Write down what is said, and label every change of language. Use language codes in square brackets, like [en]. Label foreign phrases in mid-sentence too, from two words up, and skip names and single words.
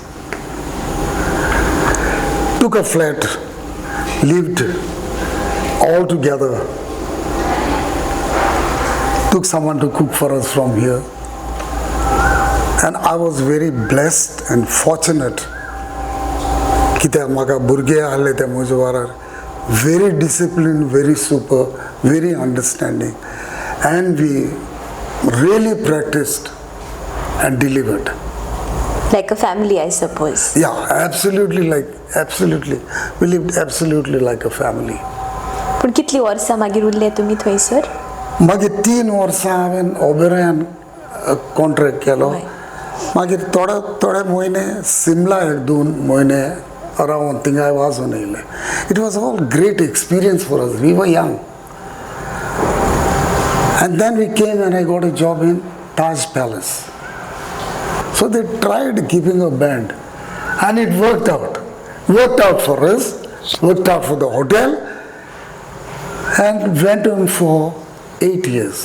[en] Took a flat, lived all together. Took someone to cook for us from here. And I was very blessed and fortunate. [kok] कित्याक म्हाका भुरगे आहले ते म्हजे वारार, [en] very disciplined, very super, very understanding, and we really practiced and delivered. Like a family, I suppose. Yeah, absolutely, we lived absolutely like a family. [kok] पूण कितली वर्सां मागीर उरले तुमी थंयसर? मागीर 3 वर्सां हांवें ओबेरायान कॉन्ट्रॅक्ट केलो. मागीर थोडे म्हयने सिमला 1-2 म्हयने around थिंगा वाजून येयले. [en] It was all great experience for us. We were young. And then we came and I got a job in Taj Palace. So they tried keeping a band and it worked out. Worked out for us, worked out for the hotel, and went on for 8 years.